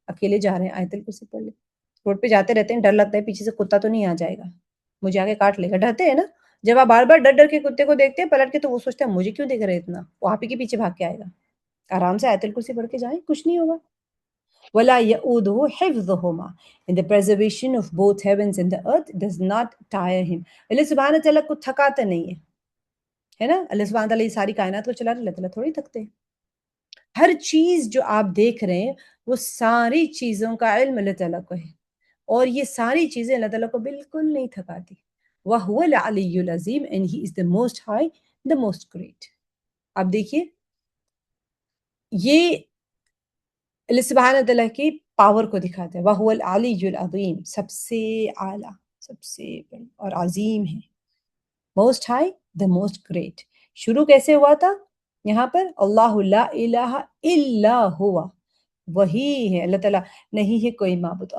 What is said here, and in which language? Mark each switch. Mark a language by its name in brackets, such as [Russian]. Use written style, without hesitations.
[Urdu] اکیلے جا رہے ہیں، آیت الکرسی پڑھ لیں. روڈ پہ جاتے رہتے ہیں، ڈر لگتا ہے پیچھے سے کتا تو نہیں آ جائے گا مجھے آگے کاٹ لے گا، ڈرتے ہیں نا. جب آپ بار بار ڈر ڈر کے کتے کو دیکھتے ہیں پلٹ کے تو وہ سوچتے ہیں مجھے کیوں دیکھ رہے اتنا، وہ آپ ہی کے پیچھے بھاگ کے آئے گا. آرام سے آیت الکرسی پڑھ کے جائیں، کچھ نہیں ہوگا. [Arabic] وَلَا يَؤُودُهُ حِفْظُهُمَا. [English] In the preservation of both heavens and the earth does not tire him. [Urdu] اللہ سبحانہ تعالیٰ کو تھکاتا نہیں ہے نا. اللہ سبحانہ تعالیٰ یہ ساری کائنات کو چلا رہے، اللہ تعالیٰ تھوڑی تھکتے ہیں. ہر چیز جو آپ دیکھ رہے ہیں وہ ساری چیزوں کا علم اللہ تعالیٰ کو ہے، اور یہ ساری چیزیں اللہ تعالیٰ کو بالکل نہیں تھکاتی. [Arabic] وَهُوَ الْعَلِيُّ الْعَظِيمُ [English] and he is the most high, the most great. [Urdu] اب دیکھیے یہ اللہ سبحانہ تعالیٰ کی پاور کو دکھاتا ہے. [Arabic] وَهُوَ الْعَلِيُّ الْعَظِيمُ، [Urdu] سب سے اعلیٰ، سب سے بڑی اور عظیم ہے. [English] Most high, the most great. [Urdu] شروع کیسے ہوا تھا یہاں پر؟ [Arabic] اللہ لا الہ الا ہوا، [Urdu] وہی ہے اللہ تعالیٰ، نہیں ہے کوئی معبود.